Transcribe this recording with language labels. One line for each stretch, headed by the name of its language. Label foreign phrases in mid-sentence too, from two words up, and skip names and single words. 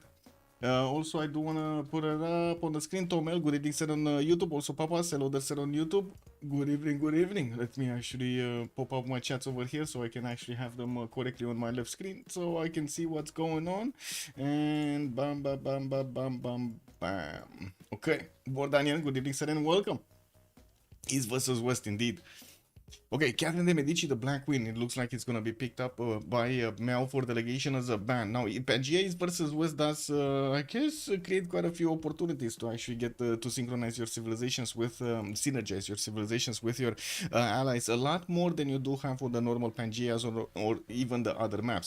English: Also, I do want to put it up on the screen. Tomel, good evening, sir, on YouTube. Also, Papa, hello there, sir, on YouTube. Good evening, good evening. Let me actually pop up my chats over here so I can actually have them correctly on my left screen so I can see what's going on. And bam, bam, bam, bam, bam, bam, bam. Okay, Bordanian, good evening, sir, and welcome. East versus West, indeed. Okay, Catherine de Medici, the Black Queen. It looks like it's going to be picked up by Meow for Delegation as a ban. Now, Pangea versus West does, I guess, create quite a few opportunities to actually get to synchronize your civilizations with, synergize your civilizations with your allies a lot more than you do have on the normal Pangeas or even the other maps.